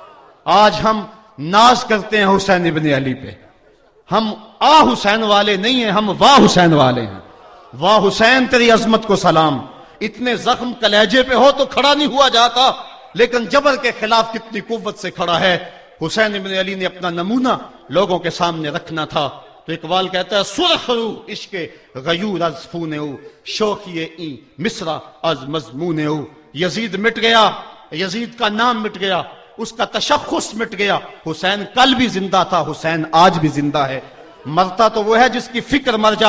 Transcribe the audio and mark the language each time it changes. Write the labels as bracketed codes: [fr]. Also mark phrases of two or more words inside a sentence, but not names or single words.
[ur] آج ہم ناز کرتے ہیں حسین ابن علی پہ, ہم آ حسین والے نہیں ہیں, ہم واہ حسین والے ہیں. واہ حسین تیری عظمت کو سلام. اتنے زخم کلیجے پہ ہو تو کھڑا نہیں ہوا جاتا, لیکن جبر کے خلاف کتنی قوت سے کھڑا ہے. حسین ابن علی نے اپنا نمونہ لوگوں کے سامنے رکھنا تھا. تو اقبال کہتا ہے [fa] سرخ رو عشق غیور از خون او, شوخی این مصرع از مضمون او. [ur] یزید مٹ گیا, یزید کا نام مٹ گیا, اس کا تشخص مٹ گیا. حسین کل بھی زندہ تھا, حسین آج بھی زندہ ہے. مرتا تو وہ ہے جس کی فکر مر جائے.